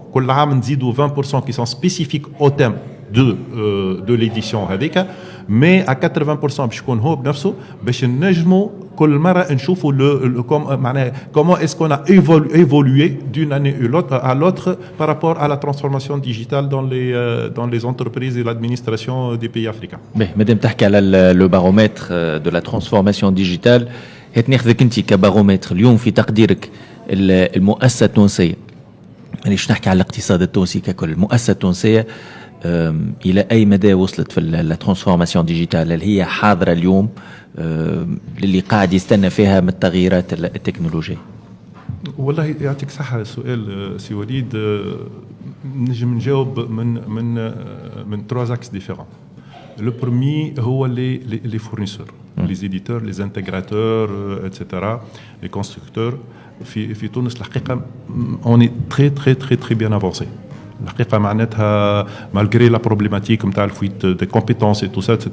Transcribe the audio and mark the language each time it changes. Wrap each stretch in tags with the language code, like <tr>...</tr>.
<ar>كل عام نزيدوا</ar> <fr>20% qui sont spécifiques au thème de l'édition</fr> <ar>هذيك.</ar> <fr>mais à 80%</fr> <ar>باش يكون هو بنفسه باش نجموا كل مرة نشوفوا معناها</ar> <fr>comment est-ce qu'on a évolué d'une année à l'autre par rapport à la transformation digitale dans les entreprises et l'administration des pays africains.</fr> <ar>مادام تحكي على</ar> <fr>le baromètre de la transformation digitale</fr> <ar>هات ناخذك انت كبارومتر اليوم في تقديرك المؤسسة التونسية ليش نحكي على الاقتصاد التونسي ككل. المؤسسة التونسية إلى أي مدى وصلت في الترانسفورماسيون ديجيتال اللي هي حاضرة اليوم اللي قاعد يستنى فيها من التغييرات التكنولوجية؟ والله يعطيك صحة السؤال سي وليد. نجم نجاوب من 3</ar> <fr>axes différents. Le premier هو les fournisseurs, les éditeurs, les intégrateurs, etc., les constructeurs.</fr> <ar>في تونس الحقيقة</ar> <fr>on est très bien avancé.</fr> <ar>الحقيقة معناتها</ar> <fr>malgré la problématique</fr> <ar>نتاع الفويت</ar> <fr>des compétences et tout ça etc.</fr>